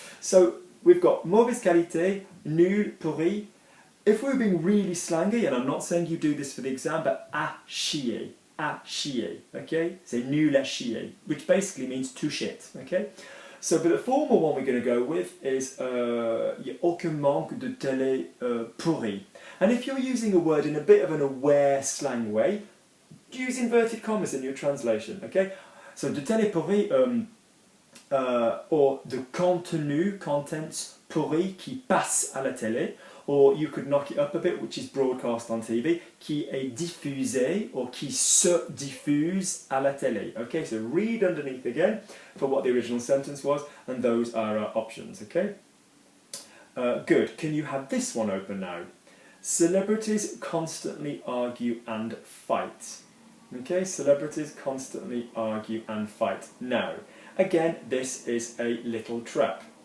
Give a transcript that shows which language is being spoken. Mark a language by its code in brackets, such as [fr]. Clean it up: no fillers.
[en] So we've got [fr] mauvaise qualité, nul, pourri. [en] If we're being really slangy, and I'm not saying you do this for the exam, but [fr] à chier, [en] okay? [fr] C'est nul à chier, [en] which basically means to shit, okay? So, but the formal one we're going to go with is [fr] il n'y a aucun manque de télé pourri. [en] And if you're using a word in a bit of an aware slang way, use inverted commas in your translation, okay? So, [fr] de télé pourri, [en] or [fr] de contenu, [en] contents [fr] pourri qui passe à la télé, [en] or you could knock it up a bit, which is broadcast on TV, [fr] qui est diffusé, [en] or [fr] qui se diffuse à la télé. [en] Okay, so read underneath again for what the original sentence was, and those are our options, okay? Good. Can you have this one open now? Celebrities constantly argue and fight. Okay, celebrities constantly argue and fight. Now, again, this is a little trap.